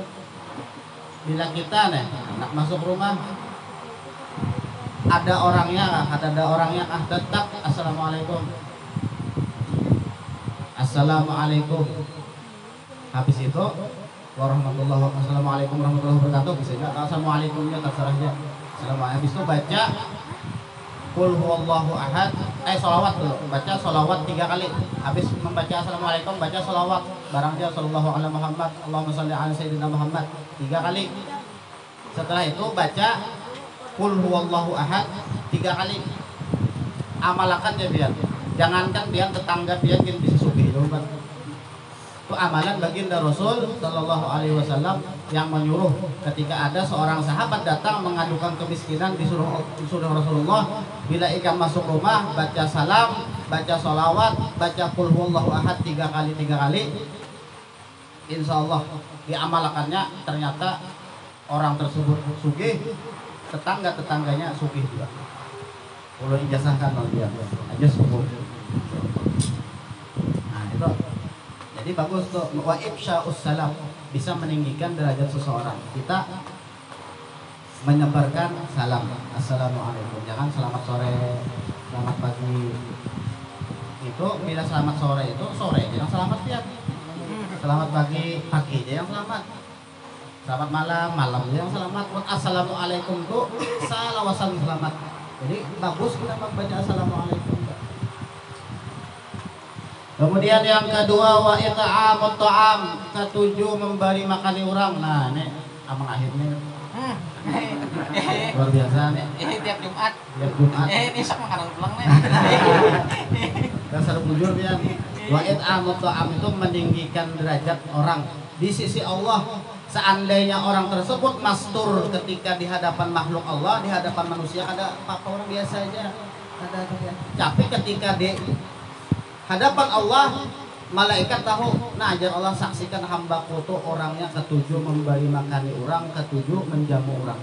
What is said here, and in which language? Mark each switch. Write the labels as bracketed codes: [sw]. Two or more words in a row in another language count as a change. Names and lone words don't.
[bjn] Bila kita nih nak masuk rumah ada orangnya kah? [id] Tetap assalamualaikum. Assalamualaikum. Habis itu [ar] السلام عليكم ورحمة الله وبركاته. [id] Bisa enggak assalamualaikumnya terserah aja. Assalamualaikum. Habis itu baca [ar] قل هو الله أحد. [id] Sholawat dulu. Baca sholawat 3 kali. Habis membaca assalamualaikum baca sholawat. Barang dia [ar] صلى الله عليه محمد، اللهم صل على سيدنا محمد [id] 3 kali. Setelah itu baca [ar] قل هو الله أحد [id] 3 kali. Amalkan ya biar. Jangankan biar tetangga biar bisa sugih dulu kan. Itu amalan baginda Rasul [ar] صلى الله عليه وسلم [id] yang menyuruh ketika ada seorang sahabat datang mengadukan kemiskinan disuruh Rasulullah, bila ikan masuk rumah baca salam, baca sholawat, baca [ar] قل هو الله أحد [id] 3 kali, [ar] إن شاء الله [id] diamalkannya. Ternyata orang tersebut sugih, tetangganya sugih juga. Kalau ijazahkan dia aja sugih. Nah itu. Jadi bagus tuh [ar] وإفشاء السلام, [id] bisa meninggikan derajat seseorang. Kita menyebarkan salam. Assalamualaikum. Jangan selamat sore, selamat pagi. Itu bila selamat sore itu sore jangan selamat ya. Selamat pagi aja yang selamat. Selamat malam aja yang selamat. Assalamualaikum tuh salawasan selamat. Jadi bagus kita membaca assalamualaikum. Kemudian yang kedua [ar] وإطعام الطعام, [id] ketujuh memberi makan orang. Nah, ini amang akhirnya Luar biasa nih. Ini tiap Jumat. Tiap Jumat. Besok makanan pulang nih. [bjn] Dasar bujur ya. [ar] وإطعام الطعام [id] itu meninggikan derajat orang di sisi Allah. Seandainya orang tersebut mastur ketika di hadapan makhluk Allah, di hadapan manusia ada apa orang biasa aja. Tapi ketika di hadapan Allah, malaikat tahu, nah ajar Allah saksikan hambaku tuh orangnya ketujuh memberi makani orang, ketujuh menjamu orang.